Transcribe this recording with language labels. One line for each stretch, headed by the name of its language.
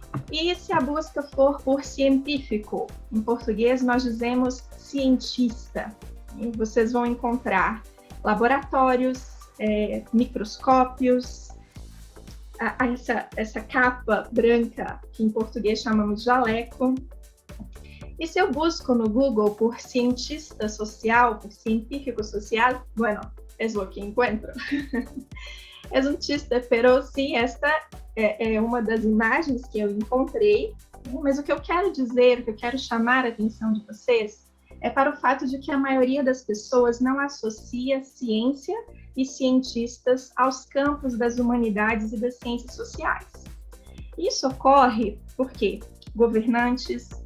Portuguese: E se a busca for por científico, em português nós dizemos cientista, e vocês vão encontrar laboratórios, microscópios, essa capa branca que em português chamamos de jaleco. E se eu busco no Google por cientista social, por científico social,
Spanish: bueno, es lo que encuentro. Es un chiste,
Portuguese: pero sim, esta é uma das imagens que eu encontrei, mas o que eu quero dizer, o que eu quero chamar a atenção de vocês, é para o fato de que a maioria das pessoas não associa ciência e cientistas aos campos das humanidades e das ciências sociais. Isso ocorre porque governantes,